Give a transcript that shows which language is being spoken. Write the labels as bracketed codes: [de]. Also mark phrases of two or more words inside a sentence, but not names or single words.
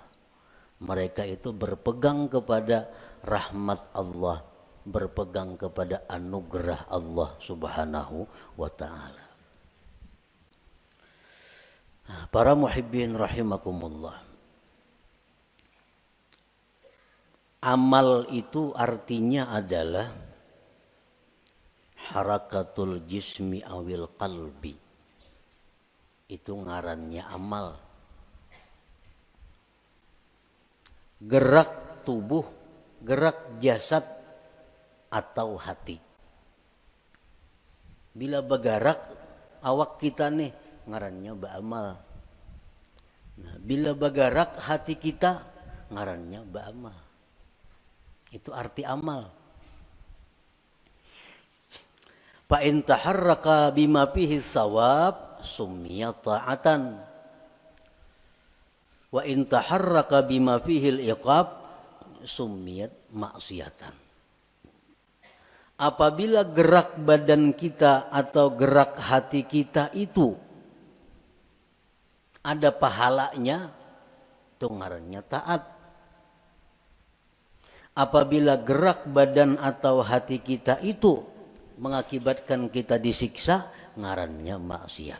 [id] Mereka itu berpegang kepada rahmat Allah, berpegang kepada anugerah Allah [ar] سبحانه وتعالى. [id] Para [ar] محبين رحمكم الله, [id] amal itu artinya adalah [ar] حركة الجسم أو القلب. [bjn] Itu ngarannya amal. [id] Gerak tubuh, gerak jasad atau hati. [bjn] Bila bagarak awak kita nih ngarannya ba'amal. Nah, bila bagarak hati kita ngarannya ba'amal. [id] Itu arti amal. [ar] فإن تحرك بما فيه ثواب سمي طاعة. وإن تحرك بما فيه العقاب سميت معصية. [id] Apabila gerak badan kita atau gerak hati kita itu ada pahalanya, itu ngarannya taat. Apabila gerak badan atau hati kita itu mengakibatkan kita disiksa, ngarannya maksiat.